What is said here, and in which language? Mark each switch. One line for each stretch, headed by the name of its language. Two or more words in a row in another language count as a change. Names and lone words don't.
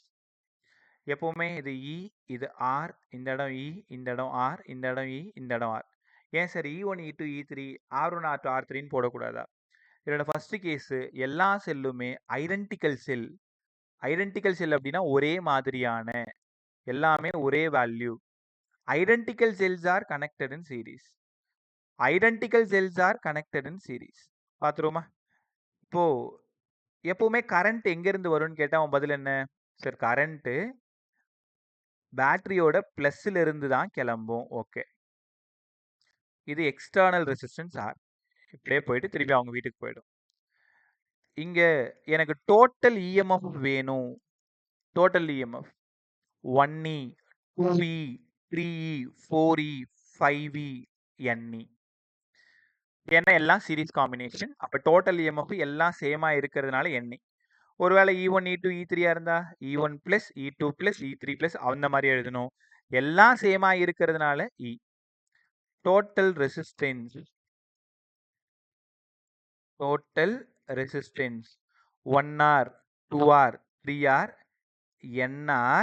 Tamil: எப்போவுமே இது இ, இது ஆர், இந்த இடம் இ, இந்த இடம் ஆர், இந்த இடம் இ, இந்த இடம் ஆர். ஏன் சார் E1 E2 E3 R1 R2 R3ன்னு போடக்கூடாதா? இதோட
English: first case
Tamil: எல்லா செல்லுமே
English: identical cell. identical cell
Tamil: அப்படின்னா ஒரே மாதிரியான, எல்லாமே ஒரே வேல்யூ.
English: identical cells are connected in series. identical cells are connected in series.
Tamil: பார்த்துருவோமா? இப்போ எப்பவுமே கரண்ட் எங்கேருந்து வரும்னு கேட்டால் அவன் பதில் என்ன? சார் கரண்ட்டு பேட்டரியோட ப்ளஸ்ஸில் இருந்து தான் கிளம்பும். ஓகே, இது
English: external resistance
Tamil: ஆர். இப்படியே போயிட்டு திருப்பி அவங்க வீட்டுக்கு போயிடும். இங்கே எனக்கு
English: total EMF
Tamil: வேணும்.
English: total EMF 1E 2E 3E 4E 5E NE.
Tamil: ஏன்னா எல்லாம்
English: series combination.
Tamil: அப்போ
English: total EMF
Tamil: எல்லாம் சேமாக இருக்கிறதுனால NE. ஒருவேளை E1 E2 E3 இருந்தா E1 + E2 + E3 + அந்த மாதிரி எழுதணும். எல்லாம் சேமா இருக்கிறதுனால E.
English: total resistance
Tamil: 1R 2R 3R NR.